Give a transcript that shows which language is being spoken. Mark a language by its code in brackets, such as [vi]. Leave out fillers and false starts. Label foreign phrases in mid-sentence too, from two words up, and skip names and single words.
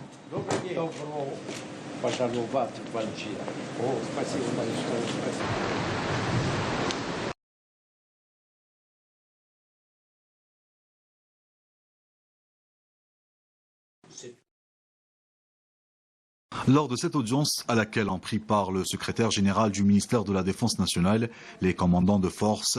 [ru] Добро пожаловать в Алжир. О, спасибо большое, спасибо. [fr] Lors de cette audience à laquelle ont pris part le secrétaire général du ministère de la Défense nationale, les commandants de force